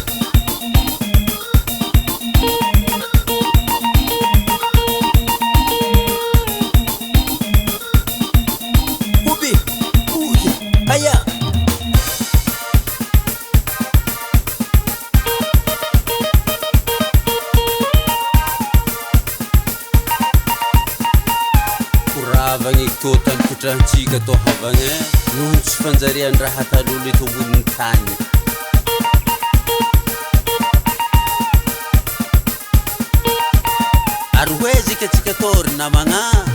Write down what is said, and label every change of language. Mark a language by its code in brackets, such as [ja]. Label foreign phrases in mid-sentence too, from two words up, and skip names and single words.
[mg] Aya kuravagny to tanikotrahantsika to havagny noho tsy fanjariany raha talolo eto amboniny tany. Ary hoezika tsika tory namagna